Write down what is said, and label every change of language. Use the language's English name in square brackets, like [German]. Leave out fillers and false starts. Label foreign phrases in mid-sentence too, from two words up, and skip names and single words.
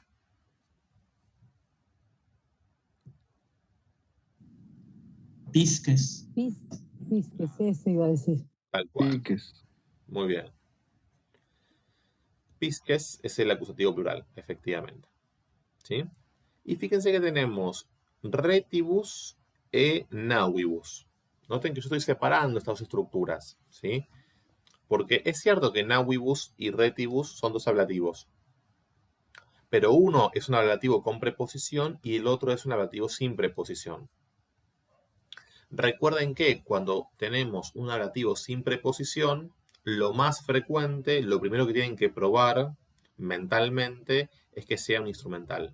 [Spanish] Pisques. Pisques, eso iba a decir. Tal cual. Piques. Muy bien. Pisques es el acusativo plural, efectivamente. ¿Sí? Y fíjense que tenemos [Latin] retibus e navibus. [Spanish] Noten que yo estoy separando estas dos estructuras, ¿sí? Porque es cierto que navibus y retibus son dos ablativos. Pero uno es un ablativo con preposición y el otro es un ablativo sin preposición. Recuerden que cuando tenemos un ablativo sin preposición, lo más frecuente, lo primero que tienen que probar mentalmente es que sea un instrumental.